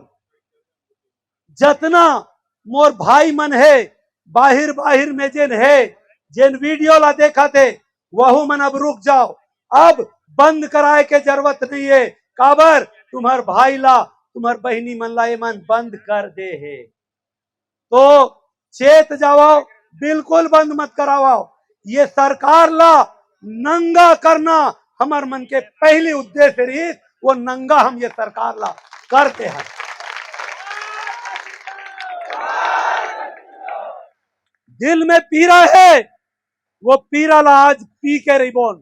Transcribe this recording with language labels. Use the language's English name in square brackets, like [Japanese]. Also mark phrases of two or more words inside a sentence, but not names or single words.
[Chhattisgarhi] जतना मोर भाई मन है बाहिर बाहिर में जेन है, जेन वीडियो ला देखा थे वह मन अब रुक जाओ, अब बंद कराए के जरूरत नहीं है। काबर तुम्हार भाई ला तुम्हार बहनी मन ला मन बंद कर दे है, तो चेत जाओ, बिल्कुल बंद मत कराओ। ये सरकार ला नंगा करना हमार मन के पहले उद्देश्य रही, वो नंगा हम ये सरकार ला करते हैं। दिल में पीड़ा है, वो पीड़ा ला आज पी के रही बोल।